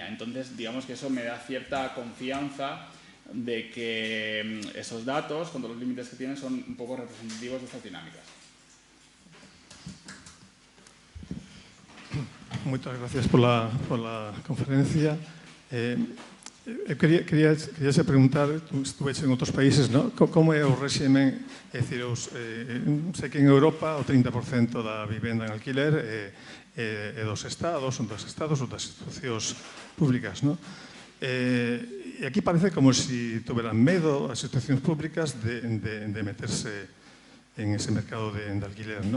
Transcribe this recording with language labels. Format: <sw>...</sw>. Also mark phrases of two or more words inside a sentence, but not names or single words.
<es>Entonces, digamos que eso me da cierta confianza de que esos datos, con todos los límites que tienen, son un poco representativos de estas dinámicas. Muchas gracias por la conferencia.</es> <gl>Quería se preguntar, tú estuveches en outros países, ¿no? Como é o réxime? É dicir, sei que en Europa o 30% da vivenda en alquiler é dos estados ou das institucións públicas, ¿no? E aquí parece como si tuveran medo as institucións públicas de meterse en ese mercado de alquiler, ¿no?</gl>